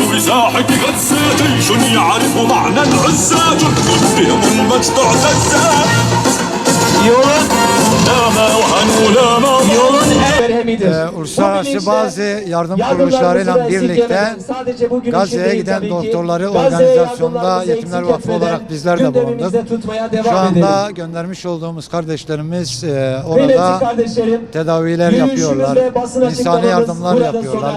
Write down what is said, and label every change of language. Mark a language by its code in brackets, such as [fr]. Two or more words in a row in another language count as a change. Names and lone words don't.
[ar] ساحة غزة جيش يعرف معنى العزة جند بهم المجد اعتزة [tr] Yolun [ar] لا وهنوا لا [tr] yolun merhemidir. Uluslararası bazı yardım kuruluşlarıyla birlikte Gazze'ye giden doktorları organizasyonda Yetimler Vakfı olarak bizler de bulunduk. Şu anda göndermiş olduğumuz kardeşlerimiz orada tedaviler yapıyorlar, insani yardımlar yapıyorlar.